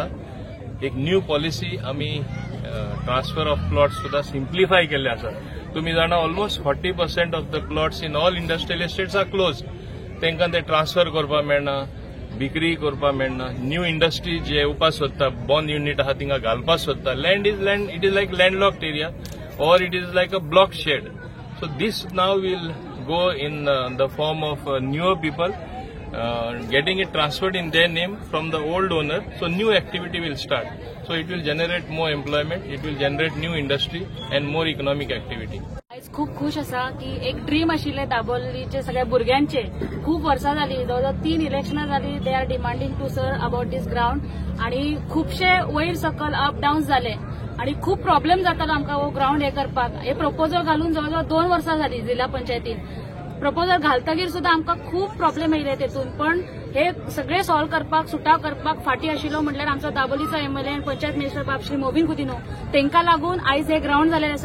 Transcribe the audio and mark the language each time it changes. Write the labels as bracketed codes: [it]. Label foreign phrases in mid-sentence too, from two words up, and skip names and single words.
[kok] एक [en] new policy [kok] आमी [en] transfer of plots [kok] सुद्धा सिम्प्लिफाय केल्ले आसा। तुमी जाणा [en] almost 40% of the plots in all industrial estates are closed, [kok] तांकां ते ट्रान्सफर करपाक मेळना, विक्री करपाक मेळना। [en] new industry [kok] जे येवपाक सोदता, [en] bond unit [kok] आहा तिंगा घालपाक सोदता, [en] लँड, it is like landlocked area or it is like a block shed. So this now will go in the form of newer people getting it transferred in their name from the old owner. So new activity will start. So it will generate more employment, it will generate new industry and more economic activity. [kok] आज खूप खुश असा की एक ड्रीम आशिल्ले दाबोलीचे सगळ्या भुरग्यांचे खूप वर्सां जाली, जवळजवळ 3 इलेक्शनां जाली, [en] they are demanding to sir about this ground [kok] आणि खूपशे वयर सकल [en] up down [kok] झाले आणि खूप प्रॉब्लेम जातालो आमकां हो ग्राउंड हे करपाक। हे प्रपोजल घालून जवळजवळ 2 वर्सां जाली जिल्हा पंचायतीन। प्रपोजल घालतकीर सुद्धा आमकां खूप प्रॉब्लेम येयले तेतून, पण हे सगळे सॉल्व करपाक, सुटाव करपाक फाटी आशिल्लो म्हटल्यार आमचो दाबोलीचो MLA आनी पंचायत मिनिस्टर बाब श्री मोबीन कुदिनो, तांकां लागून आयज हे ग्राउंड जाल्लें आसा।